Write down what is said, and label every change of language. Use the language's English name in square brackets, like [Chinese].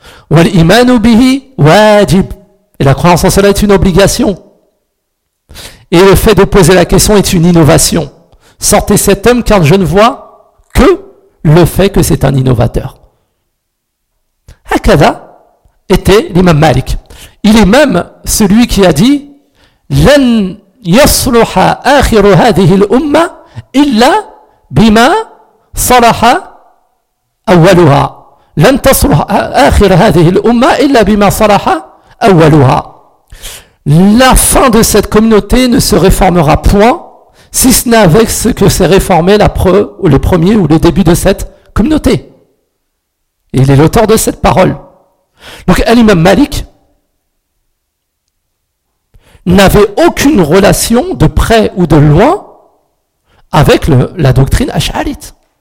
[Arabic] وَالْإِمَانُ بِهِ وَاجِبُ. [French] Et la croyance en cela est une obligation. Et le fait de poser la question est une innovation. Sortez cet homme car je ne vois que le fait que c'est un innovateur. Hakada était l'imam Malik. Il est même celui qui a dit [Arabic] لَنْ يَصْلُحَ آخِرُ هَذِهِ الْأُمَّةِ إِلَّا بِمَا صَلَحَ أَوَّلُهَا لَنْ تَصْلُحَ آخِرَ هَذِهِ الْأُمَّةِ إِلَّا بِمَا صَلَحَ أَوَّلُهَا. [French] La fin de cette communauté ne se réformera point si ce n'est avec ce que s'est réformé la preuve, ou le premier ou le début de cette communauté. Et il est l'auteur de cette parole. Donc l'imam Malik n'avait aucune relation de près ou de loin avec la doctrine ash'arite.